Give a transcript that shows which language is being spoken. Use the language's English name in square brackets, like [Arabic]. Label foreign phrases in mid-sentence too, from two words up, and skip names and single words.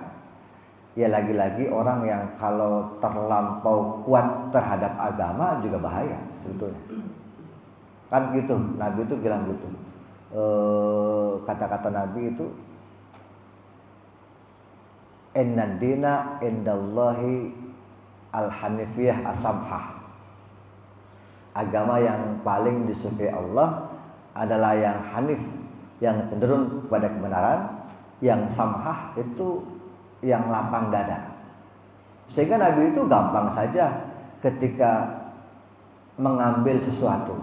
[Indonesian] Ya lagi-lagi orang yang kalau terlampau kuat terhadap agama juga bahaya sebetulnya. Kan gitu, Nabi itu bilang gitu. Kata-kata Nabi itu, [Arabic] إن الدين عند الله الحنيفية السمحة. [Indonesian] Agama yang paling disukai Allah adalah yang hanif, yang cenderung kepada kebenaran, yang samhah itu yang lapang dada. Sehingga Nabi itu gampang saja ketika mengambil sesuatu.